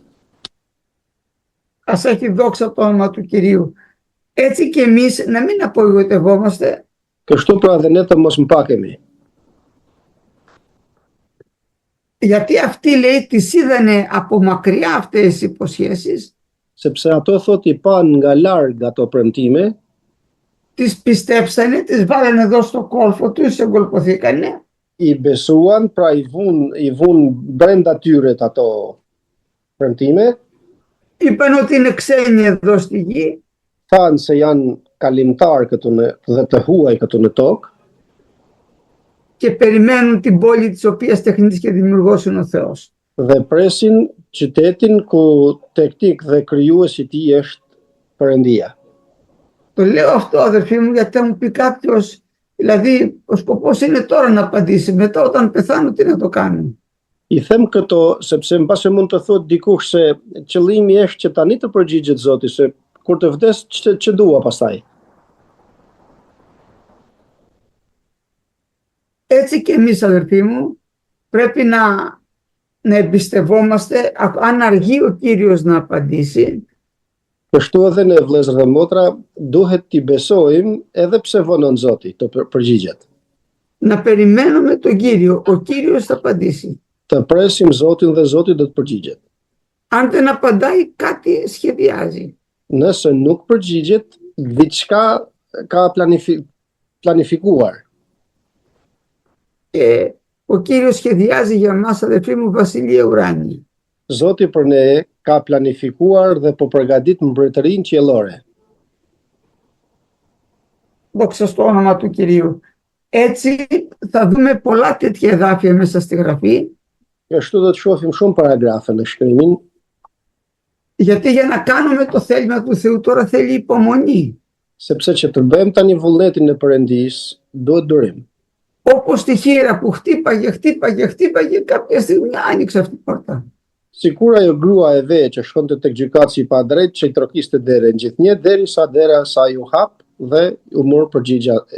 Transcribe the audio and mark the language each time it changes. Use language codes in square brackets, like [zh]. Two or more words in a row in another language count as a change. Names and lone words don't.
[el] Ας έχει δόξα το όνομα του Κυρίου. Έτσι και εμείς να μην απογοητευόμαστε. [sq] Kështu pra dhe ne të mos mpakemi. [el] Γιατί αυτοί λέει τις είδανε από μακριά αυτές τις υποσχέσεις. [sq] Sepse ato thot i pan nga larg ato premtime, [el] Τις πιστέψανε, τις βάλανε εδώ στο κόλφο τους, εγκολποθήκανε. [sq] i besuan, pra i vun brenda tyre ato premtime, [el] Είπαν ότι είναι ξένοι εδώ στη γη. [sq] thanë se janë kalimtar këtu dhe të huaj këtu në tokë, [el] Και περιμένουν την πόλη της οποίας τεχνίτης και δημιουργός είναι ο Θεός. [sq] dhe presin qytetin ku teknik dhe krijuesi i tij është Perëndia. [el] Το λέω αυτό αδερφοί μου γιατί θα μου πει κάποιος, δηλαδή ο σκοπός είναι τώρα να απαντήσει, μετά όταν πεθάνω τι να το κάνω. [sq] I them këto sepse mbase mund të thotë dikush se qëllimi është që tani të përgjigjet Zoti, se kur të vdes që dua pastaj. [el] Έτσι και εμείς αδερφοί μου πρέπει να εμπιστευόμαστε αν αργεί ο Κύριος να απαντήσει. [sq] Kështu edhe ne vëllezër dhe motra duhet t'i besojmë edhe pse vonon Zoti të përgjigjet. [el] Να περιμένουμε τον Κύριο, ο Κύριος θα απαντήσει. [sq] Të presim Zotin dhe Zoti do të përgjigjet. [el] Αν δεν απαντάει κάτι σχεδιάζει. [sq] Nëse nuk përgjigjet, diçka ka planifikuar. [el] Και ο Κύριος σχεδιάζει για μας αδερφοί μου βασιλεία ουράνια. [sq] Zoti për ne ka planifikuar dhe po përgatit mbretërinë qiellore. [el] Δόξα στο όνομα του Κυρίου. Έτσι θα δούμε πολλά τέτοια εδάφια μέσα στη Γραφή. [sq] Kështu do të shohim shumë paragrafe në shkrimin. [el] Γιατί για να κάνουμε το θέλημα του Θεού τώρα θέλει υπομονή. [sq] Sepse që të bëjmë tani vullnetin e Perëndisë, duhet durim. [el] Όπως τη χείρα που χτύπαγε κάποια στιγμή άνοιξε αυτή την πόρτα. [sq] Sikur ajo grua e ve që shkonte tek gjykatësi i padrejtë që i trokiste derën gjithnjë derisa dera sa ju hap dhe u mor përgjigja.